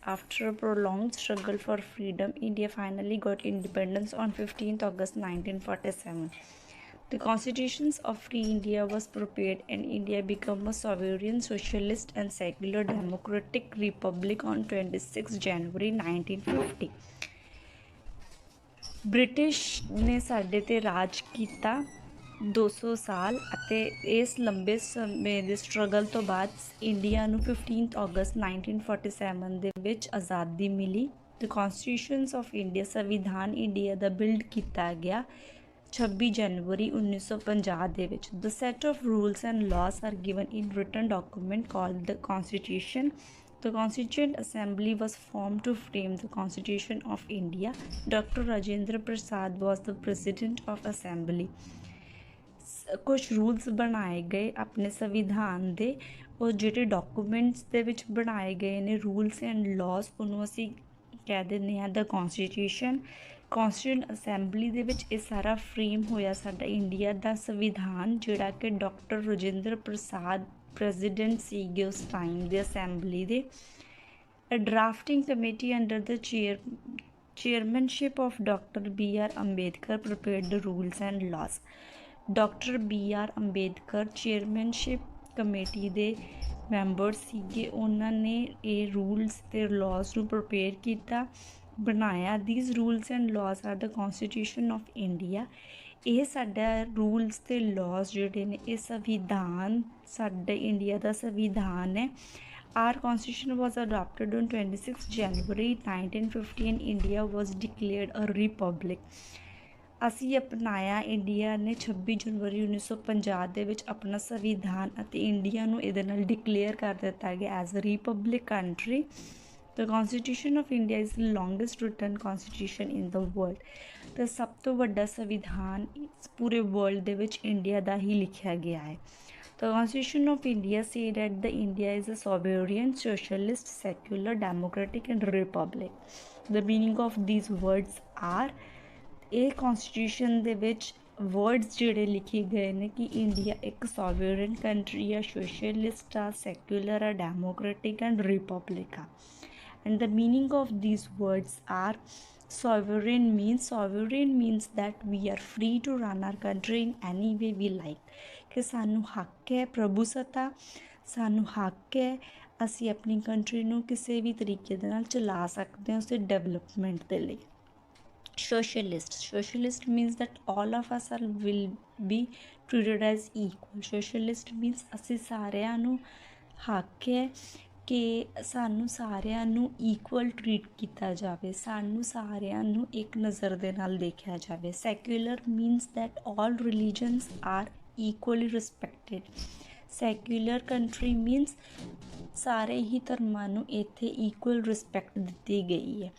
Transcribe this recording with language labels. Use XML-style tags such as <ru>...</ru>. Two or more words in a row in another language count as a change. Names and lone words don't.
<en>After a prolonged struggle for freedom, India finally got independence on 15th August 1947. The constitutions of Free India was prepared and India became a sovereign, socialist and secular democratic republic on 26 January 1950.</en> <pa>ਬ੍ਰਿਟਿਸ਼ ਨੇ ਸਾਡੇ 'ਤੇ ਰਾਜ ਕੀਤਾ 200 ਸਾਲ ਅਤੇ ਇਸ ਲੰਬੇ ਸਮੇਂ ਦੇ ਸਟਰਗਲ ਤੋਂ ਬਾਅਦ ਇੰਡੀਆ ਨੂੰ 15 ਅਗਸਤ 1947 ਦੇ ਵਿੱਚ ਆਜ਼ਾਦੀ ਮਿਲੀ।</pa> <en>The Constitutions of India</en> <pa>ਸੰਵਿਧਾਨ ਇੰਡੀਆ ਦਾ ਬਿਲਡ ਕੀਤਾ ਗਿਆ 26 ਜਨਵਰੀ 1950 ਦੇ ਵਿੱਚ।</pa> <en>The set of rules and laws are given in written document called the constitution. The Constituent Assembly was formed to frame the Constitution of India. Dr. Rajendra Prasad was the President of Assembly.</en> <pa>ਕੁਛ ਰੂਲਸ ਬਣਾਏ ਗਏ ਆਪਣੇ ਸੰਵਿਧਾਨ ਦੇ, ਉਹ ਜਿਹੜੇ ਡਾਕੂਮੈਂਟਸ ਦੇ ਵਿੱਚ ਬਣਾਏ ਗਏ ਨੇ</pa> <en>rules and laws,</en> <pa>ਉਹਨੂੰ ਅਸੀਂ ਕਹਿ ਦਿੰਦੇ ਹਾਂ</pa> <en>the constitution.</en> <pa>ਕੌਂਸਟੀਟਿਊਂਟ ਅਸੈਂਬਲੀ ਦੇ ਵਿੱਚ ਇਹ ਸਾਰਾ ਫਰੇਮ ਹੋਇਆ ਸਾਡਾ ਇੰਡੀਆ ਦਾ ਸੰਵਿਧਾਨ, ਜਿਹੜਾ ਕਿ ਡਾਕਟਰ ਰਾਜਿੰਦਰ ਪ੍ਰਸਾਦ ਪ੍ਰੈਜ਼ੀਡੈਂਟ ਸੀਗੇ ਉਸ ਟਾਈਮ ਦੇ ਅਸੈਂਬਲੀ ਦੇ।</pa> <en>A drafting committee under the chairmanship of Dr. B.R. Ambedkar prepared the rules and laws.</en> <pa>Dr. B.R. Ambedkar chairmanship ਕਮੇਟੀ ਦੇ ਮੈਂਬਰ ਸੀਗੇ, ਉਹਨਾਂ ਨੇ ਇਹ ਰੂਲਸ ਅਤੇ ਲਾਜ਼ ਨੂੰ ਪ੍ਰਪੇਅਰ ਕੀਤਾ, ਬਣਾਇਆ।</pa> <en>These rules and laws are the constitution of India.</en> <pa>ਇਹ ਸਾਡਾ ਰੂਲਸ ਅਤੇ ਲਾਜ਼ ਜਿਹੜੇ ਨੇ ਇਹ ਸੰਵਿਧਾਨ, ਸਾਡੇ ਇੰਡੀਆ ਦਾ ਸੰਵਿਧਾਨ ਹੈ।</pa> <en>Our constitution was adopted on 26 January 1950 and India was declared a republic.</en> <pa>ਅਸੀਂ ਅਪਣਾਇਆ, ਇੰਡੀਆ ਨੇ 26 ਜਨਵਰੀ 1950 ਦੇ ਵਿੱਚ ਆਪਣਾ ਸੰਵਿਧਾਨ ਅਤੇ ਇੰਡੀਆ ਨੂੰ ਇਹਦੇ ਨਾਲ ਡਿਕਲੇਅਰ ਕਰ ਦਿੱਤਾ ਗਿਆ</pa> <en>as a republic country. The constitution of India is the longest written constitution in the world.</en> <pa>ਅਤੇ ਸਭ ਤੋਂ ਵੱਡਾ ਸੰਵਿਧਾਨ ਪੂਰੇ ਵਰਲਡ ਦੇ ਵਿੱਚ ਇੰਡੀਆ ਦਾ ਹੀ ਲਿਖਿਆ ਗਿਆ ਹੈ।</pa> <en>The Constitution of India said that the India is a sovereign, socialist, secular, democratic and republic. The meaning of these words are,</en> <pa>ਇਹ ਕੌਂਸਟੀਟਿਊਸ਼ਨ ਦੇ ਵਿੱਚ ਵਰਡਸ ਜਿਹੜੇ ਲਿਖੇ ਗਏ ਨੇ ਕਿ ਇੰਡੀਆ ਇੱਕ</pa> <en>sovereign country</en> <pa>ਆ, ਸੋਸ਼ਲਿਸਟ ਆ, ਸੈਕੂਲਰ ਆ,</pa> <en>democratic and republic</en> <pa>ਆ।</pa> <en>And the meaning of these words are, sovereign means that we are free to run our country in any way we like,</en> <pa>ਕਿ ਸਾਨੂੰ ਹੱਕ ਹੈ, ਪ੍ਰਭੂ ਸੱਤਾ ਸਾਨੂੰ ਹੱਕ ਹੈ, ਅਸੀਂ ਆਪਣੀ ਕੰਟਰੀ ਨੂੰ ਕਿਸੇ ਵੀ ਤਰੀਕੇ ਦੇ ਨਾਲ ਚਲਾ ਸਕਦੇ ਹਾਂ ਉਸਦੇ ਡਿਵੈਲਪਮੈਂਟ ਦੇ ਲਈ।</pa> <en>Socialist means that all of us will be treated as equal. Socialist means</en> <pa>ਅਸੀਂ ਸਾਰਿਆਂ ਨੂੰ ਹੱਕ ਹੈ ਕਿ ਸਾਨੂੰ ਸਾਰਿਆਂ ਨੂੰ</pa> <en>equal treat</en> <pa>ਕੀਤਾ ਜਾਵੇ, ਸਾਨੂੰ ਸਾਰਿਆਂ ਨੂੰ ਇੱਕ ਨਜ਼ਰ ਦੇ ਨਾਲ ਦੇਖਿਆ ਜਾਵੇ।</pa> <en>Secular means that all religions are equally respected. secular country means</en> <pa>ਸਾਰੇ ਹੀ ਧਰਮਾਂ ਨੂੰ ਇੱਥੇ</pa> <en>equal respect</en> <pa>ਦਿੱਤੀ ਗਈ ਹੈ।</pa>